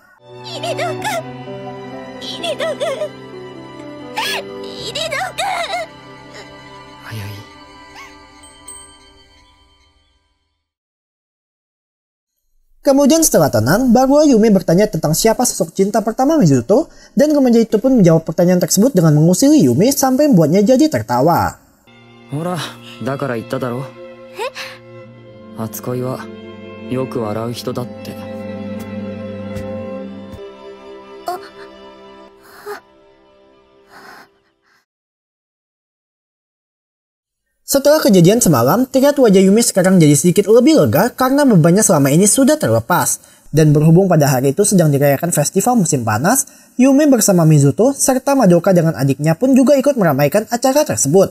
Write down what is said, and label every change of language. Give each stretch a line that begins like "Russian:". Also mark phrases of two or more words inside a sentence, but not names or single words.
Indonesian: Ayai. Kemudian setelah tenang, barulah Yume bertanya tentang siapa sosok cinta pertama Mizuto, dan remaja itu pun menjawab pertanyaan tersebut dengan mengusili Yume sampai membuatnya jadi tertawa.
Japanese: Hora, だから言っただろ。初恋はよく笑う人だって。
Indonesian: Setelah kejadian semalam, terlihat wajah Yume sekarang jadi sedikit lebih lega karena bebannya selama ini sudah terlepas. Dan berhubung pada hari itu sedang dirayakan festival musim panas, Yume bersama Mizuto serta Madoka dengan adiknya pun juga ikut meramaikan acara tersebut.